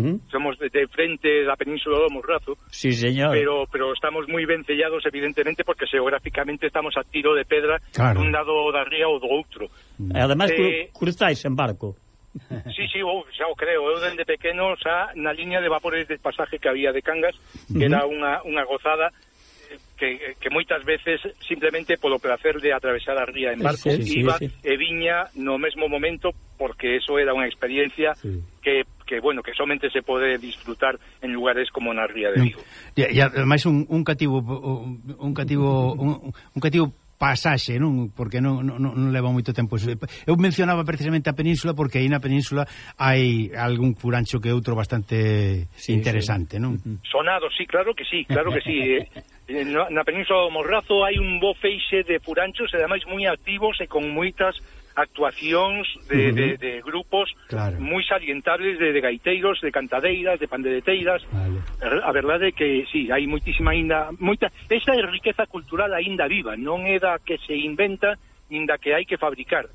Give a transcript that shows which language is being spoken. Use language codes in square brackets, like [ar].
[es] Somos de frente a la península de Morrazo. Sí, señor. Pero estamos muy vencellados, evidentemente, porque geográficamente estamos [gl] a tiro de pedra, [es] claro, de un lado de arriba o de otro. Además, cruzáis en barco. [gl] Sí, sí, xa o creo. Eu dende pequeno, xa na liña de vapores de pasaje que había de Cangas, que era unha gozada, que moitas veces, simplemente polo placer de atravesar a ría en barco, sí, sí, iba, sí, e viña no mesmo momento, porque eso era unha experiencia, sí, que bueno, que somente se pode disfrutar en lugares como na ría de Vigo. E ademais un cativo pasaxe, non? Porque non leva moito tempo. Eu mencionaba precisamente a península porque aí na península hai algún furancho que outro bastante interesante, sí, sí, non? Sonado, sí, claro que sí, claro que sí. Na península do Morrazo hai un bo feixe de furanchos, ademais moi activos e con moitas actuacións de grupos, claro, moi salientables de gaiteiros, de cantadeiras, de pandereteiras. Vale. A verdade é que sí, hai moitísima ainda, moita esa riqueza cultural ainda viva, non é da que se inventa, ainda que hai que fabricar.